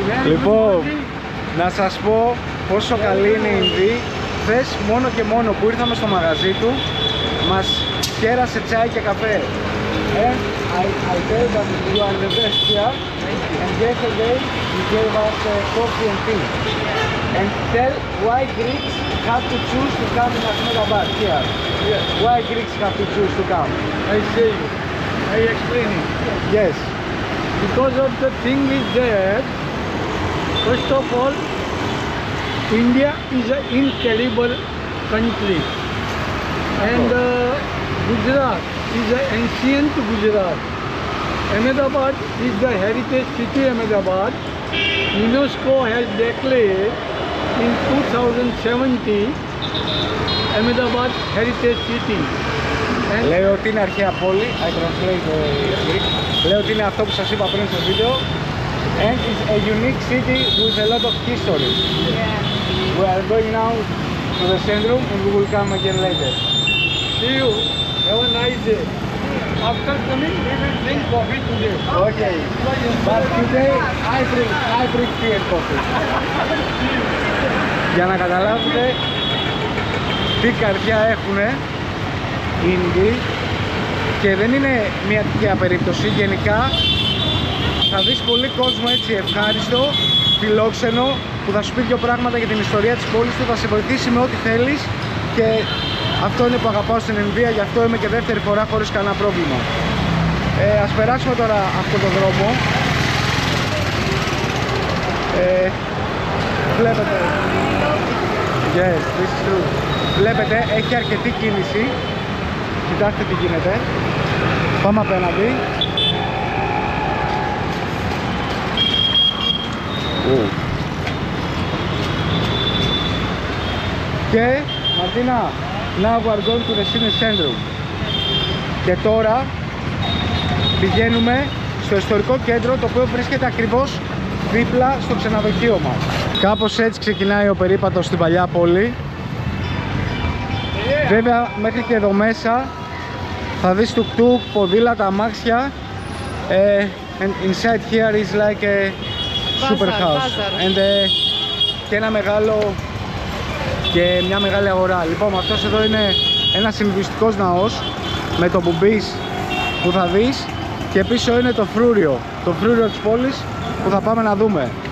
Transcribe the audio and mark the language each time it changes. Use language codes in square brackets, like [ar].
[el] Λοιπόν, να σας πω πόσο καλή είναι η Ινδία. Χθες μόνο και μόνο που ήρθαμε στο μαγαζί του μας κέρασε τσάι και καφέ. [en] And I tell that you are the best here. And yesterday you gave us coffee and tea. And tell why Greeks have to choose to come in Ahmedabad here. Yes. Why Greeks have to choose to come? I say you. I explain it. Yes. Because of the thing is that, first of all, India is an incredible country. And Gujarat is an ancient Gujarat. Ahmedabad is the heritage city Ahmedabad. UNESCO has declared in 2017 Ahmedabad heritage city. [el] Λέει ότι είναι αρχαία πόλη. [en] I translate the Greek. [el] Λέει ότι είναι αυτό που σας είπα πριν στο βίντεο. [en] And it's a unique city with a lot of history. We are going now to the centrum and we will come again later. See you. Have a nice day. After coming, we will drink coffee today. Okay. But today I drink tea and coffee. [el] Για να καταλάβετε τι καρδιά έχουνε οι Ινδοί και δεν είναι μια τυχαία περίπτωση. Γενικά θα δεις πολύ κόσμο έτσι ευχάριστο, φιλόξενο, που θα σου πει δύο πράγματα για την ιστορία της πόλης του, θα σε βοηθήσει με ό,τι θέλεις και αυτό είναι που αγαπάω στην Ινδία, γι' αυτό είμαι και δεύτερη φορά χωρίς κανένα πρόβλημα. Ας περάσουμε τώρα αυτό το δρόμο. Βλέπετε. [en] Yes, this is true. [el] Βλέπετε, έχει αρκετή κίνηση. Κοιτάξτε τι γίνεται. Πάμε απέναντι. [en] Και Μαρτίνα, now we are going to the city centrum. [el] Και τώρα πηγαίνουμε στο ιστορικό κέντρο, το οποίο βρίσκεται ακριβώς δίπλα στο ξενοδοχείο μας. Κάπως έτσι ξεκινάει ο περίπατος στην παλιά πόλη. Βέβαια μέχρι και εδώ μέσα θα δεις τουκ-τουκ, ποδήλατα, αμάξια. [en] And inside here is like a super house. [el] And και ένα μεγάλο και μια μεγάλη αγορά. Λοιπόν, αυτός εδώ είναι ένας Ινδουιστικός ναός με το μπουμπίς που θα δεις και πίσω είναι το φρούριο της πόλης που θα πάμε να δούμε.